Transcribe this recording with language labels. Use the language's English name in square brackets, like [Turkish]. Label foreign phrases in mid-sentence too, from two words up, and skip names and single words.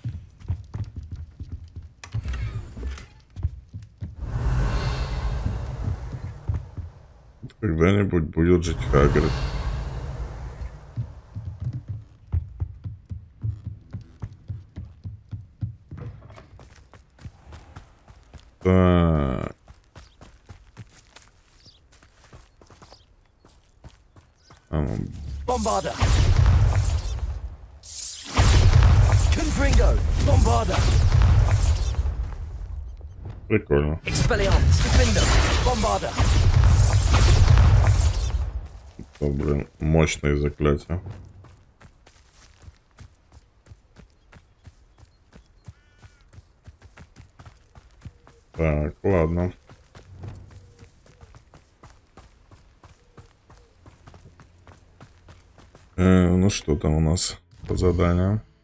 [Russian] Когда-нибудь будет жить Хагрид. Так. [Latin] Bombarda! Confringo! Bombarda! [Russian] Прикольно. [Latin] Expelliarmus! Defender! Bombarda! [Russian] О, блин, мощные заклятия. Так, ладно. Ну что там у нас по заданию?